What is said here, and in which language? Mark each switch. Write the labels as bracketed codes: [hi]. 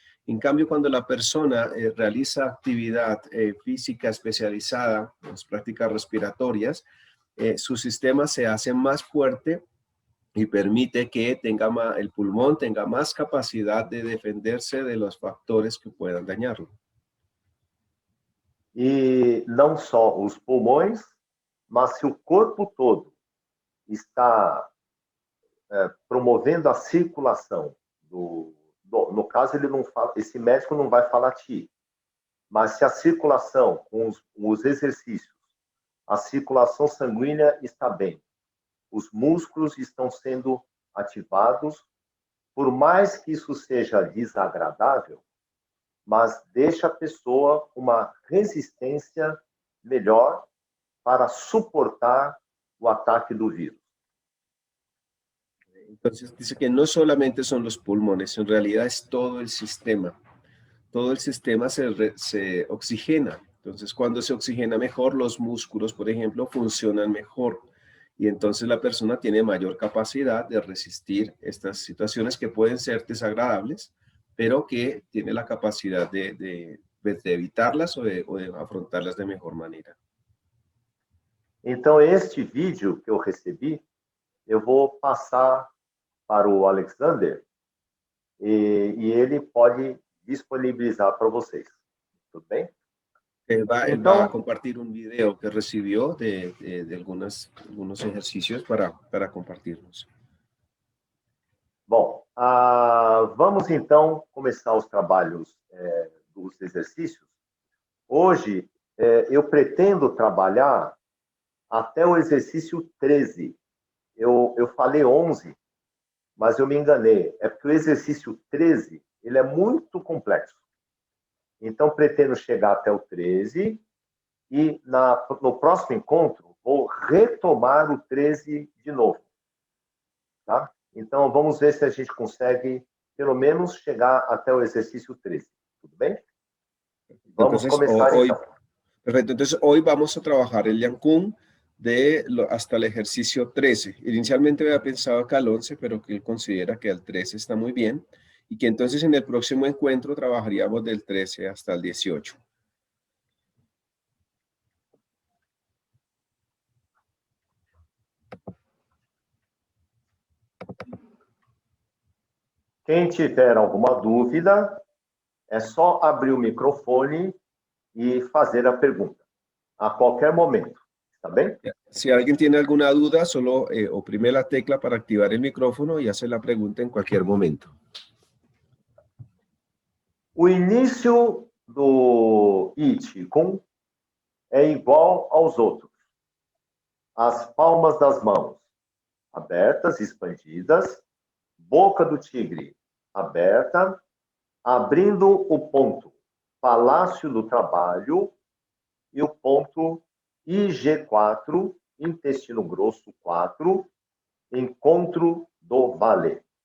[es] En cambio, cuando la persona realiza actividad física especializada, las prácticas respiratorias, su sistema se hace más fuerte y permite que el pulmón tenga más capacidad de defenderse de los factores que puedan dañarlo. [pt] E não só os pulmões, mas se o corpo todo está promovendo a circulação no caso, ele não fala, esse médico não vai falar Qi, mas se a circulação com os exercícios a circulação sanguínea está bem. Os músculos estão sendo ativados, por mais que isso seja desagradável, mas deixa a pessoa uma resistência melhor para suportar o ataque do vírus. [es] Entonces dice que no solamente son los pulmones, en realidad es todo el sistema. Todo el sistema se oxigena. Entonces, cuando se oxigena mejor, los músculos, por ejemplo, funcionan mejor. Y entonces la persona tiene mayor capacidad de resistir estas situaciones que pueden ser desagradables, pero que tiene la capacidad de evitarlas o de afrontarlas de mejor manera. [pt] Então, este vídeo que eu recebi, eu vou passar para o Alexander e ele pode disponibilizar para vocês. Tudo bem? [es] Él va a compartir un video que recibió de algunos ejercicios para compartirnos. [pt] Bom, vamos então começar os trabalhos dos exercícios. Hoje, eu pretendo trabalhar até o exercício 13. Eu falei 11, mas eu me enganei. É porque o exercício 13 ele é muito complexo. Então, pretendo chegar até o 13 e no próximo encontro vou retomar o 13 de novo. Tá? Então, vamos ver se a gente consegue, pelo menos, chegar até o exercício 13. Tudo bem? Vamos começar então. [es] Perfecto. Entonces, hoy vamos a trabajar el Liankun hasta el ejercicio 13. Inicialmente había pensado acá al 11, pero que él considera que el 13 está muy bien. Y que entonces en el próximo encuentro trabajaríamos del 13 hasta el 18. [pt] Quem tiver alguma dúvida, é só abrir o microfone e fazer a pergunta, a qualquer momento, ¿está bem? [es] Si alguien tiene alguna duda, solo oprime la tecla para activar el micrófono y hace la pregunta en cualquier momento. [pt] O início do I Qigong é igual aos outros. As palmas das mãos abertas, expandidas, boca do tigre aberta, abrindo o ponto Palácio do Trabalho e o ponto IG4, intestino grosso 4, encontro do vale.